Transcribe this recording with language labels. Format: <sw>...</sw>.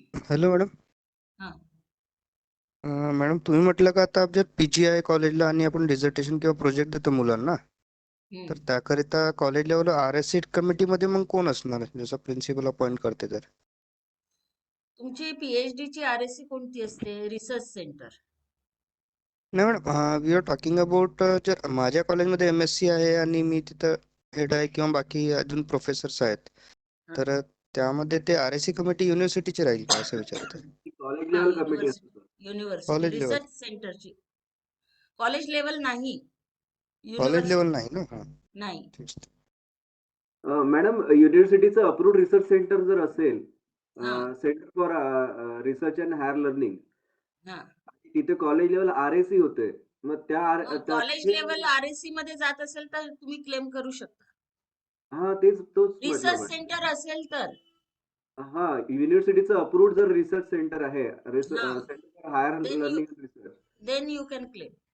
<mr>Hello madam. हा, madam, तुम्ही म्हटलं का आता जर PG आहे कॉलेजला आणि आपण डिझर्टेशन किंवा प्रोजेक्ट देतो मुलांना, तर त्याकरिता कॉलेज लेवल RSC कमिटी मध्ये मग कोण असणार, जसं प्रिन्सिपल अपॉइंट करते तर? तुमची PhD ची RSC कोणती असते? Research centre. नाही madam,</mr> <en>we are talking about</en> <mr>जर माझ्या कॉलेजमध्ये MSc आहे आणि मी तिथं हेड आहे किंवा बाकी अजून प्रोफेसर्स आहेत, हा. तर त्यामध्ये ते RSC कमिटी युनिव्हर्सिटीची राहील का असं विचारत आहे. कॉलेज हा, लेवल कमिटी असते sir. University college level, research सेंटरची. कॉलेज लेवल नाही, कॉलेज लेवल युनिव्हर्सिटी नाही ना. हा, नाही. ठीक आहे. मॅडम युनिव्हर्सिटीचं अप्रूव्ड रिसर्च सेंटर जर असेल, हा centre for research and higher learning, हा तिथे कॉलेज लेवल RSC होते. मग कॉलेज लेवल RSC मध्ये जात असेल तर तुम्ही क्लेम करू शकता. हा तोच म्हटलं रिसर्च मॅडम. सेंटर असेल तर. हा युनिव्हर्सिटीचं अप्रूव्ड जर रिसर्च सेंटर आहे, हा. Centre for higher</mr> <en>Then you</en> <mr>learning research,</mr> <en>then you can claim.</en>